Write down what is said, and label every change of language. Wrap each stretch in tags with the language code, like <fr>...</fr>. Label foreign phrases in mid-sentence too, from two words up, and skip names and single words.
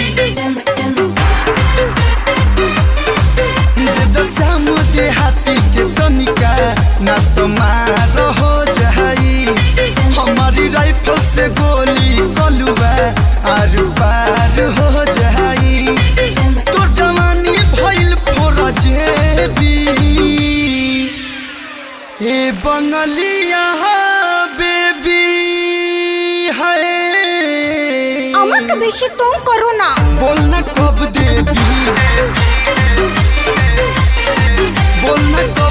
<bho>श्याम देहाती के तनिका ना तो मार हो जाई हमारी राइफल से गोली कलुआ आर पार हो जाई तोर जवानी भइल जेबी ए बंगलिया बेबी है</bho> <bn>আমাকে বেশি টং করো না।</bn> <bho>बोल ना कब देबी बोल ना</bho>